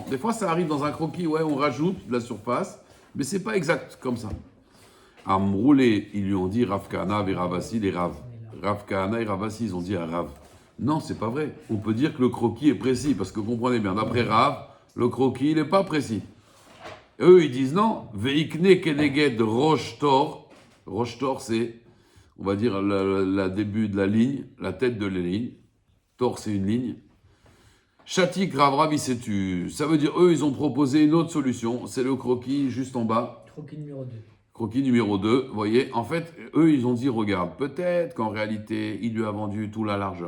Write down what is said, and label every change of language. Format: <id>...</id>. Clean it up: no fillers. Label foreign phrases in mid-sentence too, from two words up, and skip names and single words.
<fr>Des fois, ça arrive dans un croquis, ouais, on rajoute de la surface. Mais c'est pas exact comme ça. Amroulé, ils lui ont dit Rav Kahana et Ravassi, les Rav. Rav Kahana et Ravassi, ils ont dit à Rav. Non, c'est pas vrai. On peut dire que le croquis est précis, parce que comprenez bien, d'après Rav, le croquis, il n'est pas précis. Eux, ils disent non.</fr> <he>ויקנה כנגד ראש תור. ראש תור,</he> <fr>c'est, on va dire, le début de la ligne, la tête de la ligne. Tor, c'est une ligne. Chatik, Rav, ça veut dire, eux, ils ont proposé une autre solution. C'est le croquis juste en bas. Croquis numéro 2. Croquis numéro 2, vous voyez, en fait, eux, ils ont dit, regarde, peut-être qu'en réalité, il lui a vendu toute la largeur.</fr>